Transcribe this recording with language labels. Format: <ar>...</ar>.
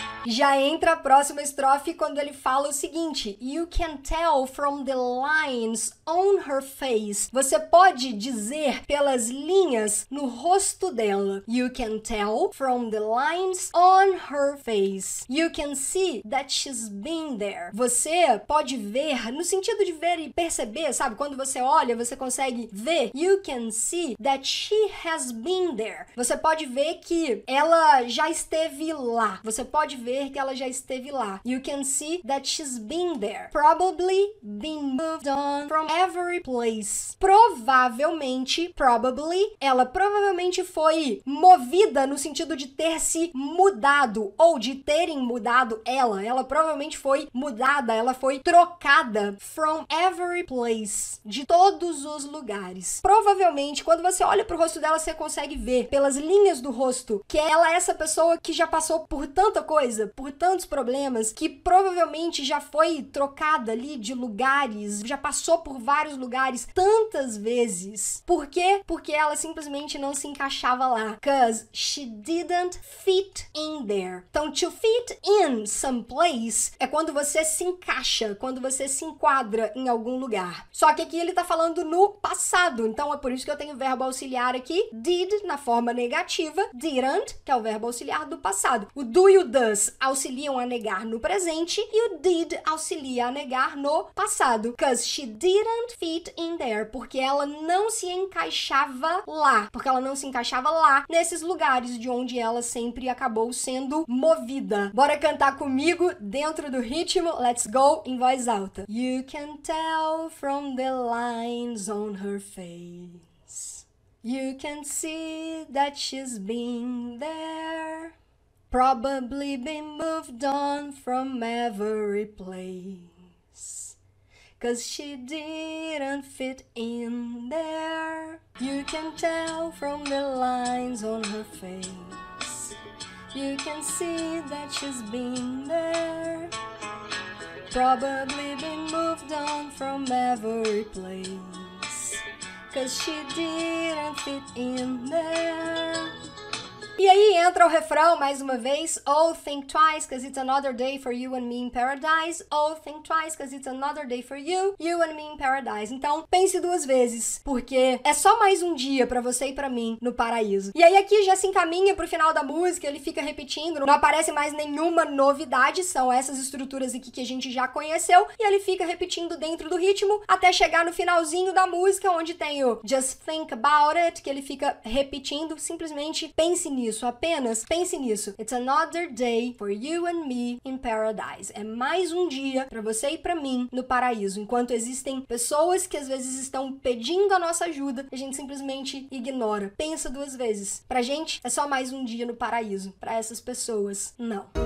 <pt>Já entra a próxima estrofe quando ele fala o seguinte:</pt> <en>You can tell from the lines on her face.</en> <pt>Você pode dizer pelas linhas no rosto dela.</pt> <en>You can tell from the lines on her face. You can see that she's been there.</en> <pt>Você pode ver, no sentido de ver e perceber, sabe? Quando você olha, você consegue ver.</pt> <en>You can see that she has been there.</en> <pt>Você pode ver que ela já esteve lá. Você pode ver que ela já esteve lá.</pt> <en>You can see that she's been there. Probably been moved on from every place.</en> <pt>Provavelmente, ela provavelmente foi movida no sentido de ter se mudado ou de terem mudado ela. Ela provavelmente foi mudada, ela foi trocada</pt> <en>from every place,</en> <pt>de todos os lugares. Provavelmente, quando você olha pro rosto dela, você consegue ver pelas linhas do rosto que ela é essa pessoa que já passou por tanta coisa, por tantos problemas, que provavelmente já foi trocada ali de lugares, já passou por vários lugares tantas vezes. Por quê? Porque ela simplesmente não se encaixava lá.</pt> <en>'Cause she didn't fit in there.</en> <pt>Então,</pt> <en>to fit in some place</en> <pt>é quando você se encaixa, quando você se enquadra em algum lugar. Só que aqui ele tá falando no passado, então é por isso que eu tenho o verbo auxiliar aqui, did, na forma negativa, didn't, que é o verbo auxiliar do passado. O do e o does auxiliam a negar no presente e o did auxilia a negar no passado.</pt> <en>'Cause she didn't fit in there.</en> <pt>Porque ela não se encaixava lá. Porque ela não se encaixava lá, nesses lugares de onde ela sempre acabou sendo movida. Bora cantar comigo dentro do ritmo?</pt> <en>Let's go,</en> <pt>em voz alta.</pt> <en>You can tell from the lines on her face. You can see that she's been there. Probably been moved on from every place. 'Cause she didn't fit in there. You can tell from the lines on her face. You can see that she's been there. Probably been moved on from every place. 'Cause she didn't fit in there.</en> <pt>E aí entra o refrão mais uma vez.</pt> <en>Oh, think twice, 'cause it's another day for you and me in paradise. Oh, think twice, 'cause it's another day for you and me in paradise.</en> <pt>Então, pense duas vezes, porque é só mais um dia pra você e pra mim no paraíso. E aí aqui já se encaminha pro final da música, ele fica repetindo, não aparece mais nenhuma novidade, são essas estruturas aqui que a gente já conheceu, e ele fica repetindo dentro do ritmo, até chegar no finalzinho da música, onde tem o</pt> <en>Just Think About It,</en> <pt>que ele fica repetindo, simplesmente pense nisso. Apenas pense nisso.</pt> <en>It's another day for you and me in paradise.</en> <pt>É mais um dia para você e para mim no paraíso. Enquanto existem pessoas que às vezes estão pedindo a nossa ajuda, a gente simplesmente ignora. Pensa duas vezes. Pra gente é só mais um dia no paraíso. Para essas pessoas, não.</pt>